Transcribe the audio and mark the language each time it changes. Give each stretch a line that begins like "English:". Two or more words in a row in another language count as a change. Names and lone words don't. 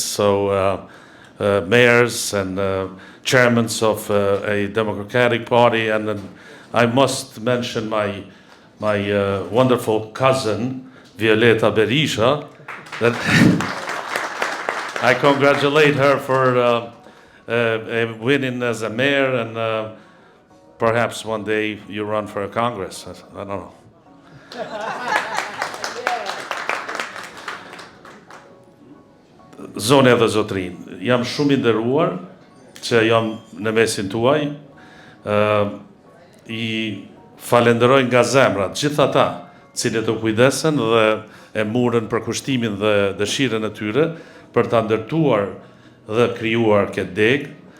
English: so mayors and chairmen of a Democratic Party, and then I must mention my wonderful cousin, Violeta Berisha, that I congratulate her for winning as a mayor, and perhaps one day you run for a Congress. I don't know.
Albanian: Zone dhe zotrin, jam shumë i nderuar që jam në mesin tuaj, i falenderoj nga zemra gjithë ata cilët u kujdesen dhe e murën për kushtimin dhe dëshirën e tyre për ta ndërtuar dhe krijuar këtë degë.